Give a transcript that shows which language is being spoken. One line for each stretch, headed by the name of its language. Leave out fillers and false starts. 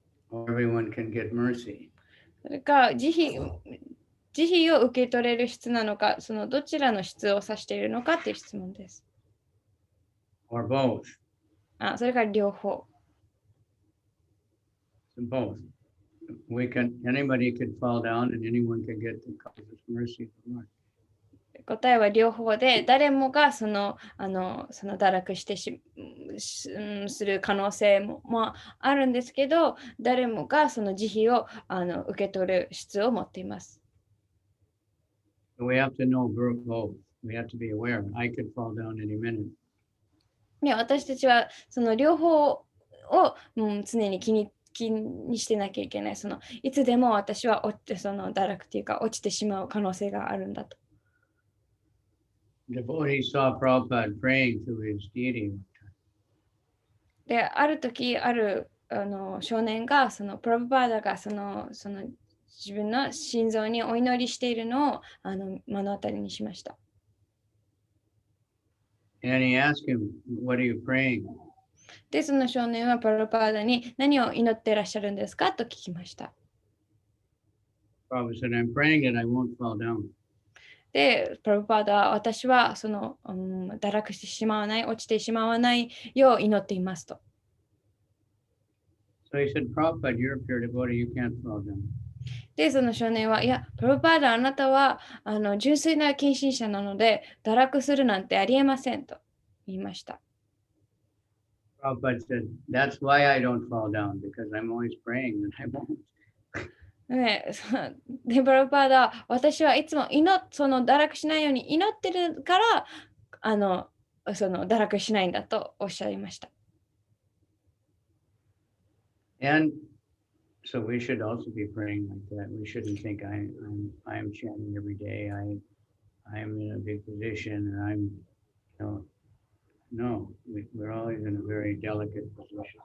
English: Or everyone can get mercy?
Japanese: それか慈悲を受け取れる質なのか、そのどちらの質を指しているのかっていう質問です。
English: Or both?
Japanese: それから両方。
English: So both. Anybody could fall down and anyone can get the mercy of the Lord.
Japanese: 答えは両方で、誰もがその堕落してする可能性もあるんですけど、誰もがその慈悲を受け取る質を持っています。
English: We have to know both. We have to be aware. I could fall down any minute.
Japanese: ね、私たちはその両方を、常に気にしてなきゃいけない。いつでも私は堕落というか落ちてしまう可能性があるんだと。
English: Devotee saw Prabhupada praying to his deity.
Japanese: で、ある時、少年がプラブパーダが自分の心臓にお祈りしているのを目の当たりにしました。
English: And he asked him, what are you praying?
Japanese: で、その少年はプラブパーダに何を祈っていらっしゃるんですかと聞きました。
English: Prabhupada said, I'm praying that I won't fall down.
Japanese: で、プラブパーダは私は堕落してしまわない、落ちてしまわないよう祈っていますと。
English: So he said, Prabhupada, you're a pure devotee, you can't fall down.
Japanese: で、その少年は、いや、プラブパーダ、あなたは純粋な献身者なので、堕落するなんてありえませんと言いました。
English: Prabhupada said, that's why I don't fall down, because I'm always praying that I won't.
Japanese: ね、で、プラブパーダ、私はいつも堕落しないように祈ってるから、堕落しないんだとおっしゃいました。
English: And so we should also be praying like that. We shouldn't think I'm chanting every day. I'm in a big position and no, we're always in a very delicate position.